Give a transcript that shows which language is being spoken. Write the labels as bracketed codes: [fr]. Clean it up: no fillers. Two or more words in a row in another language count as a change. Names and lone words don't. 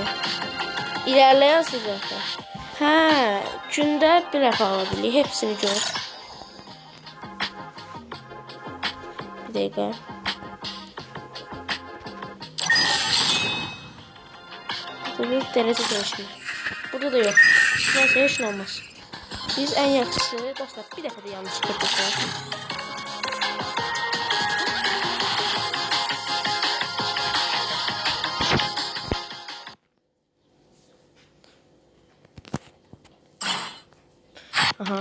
[tr] İlerleyen silahlar. [az] Gündə bir dəfə ala bilir. [tr] Hepsini gör. Bir dəqiqə. [az] Tabii dərəcə dəyişmir. Burada da yok. Neyse hiç ne olmaz. Biz en yaxşısı dostlar bir dəfə də yanlış qırdıq. Aha.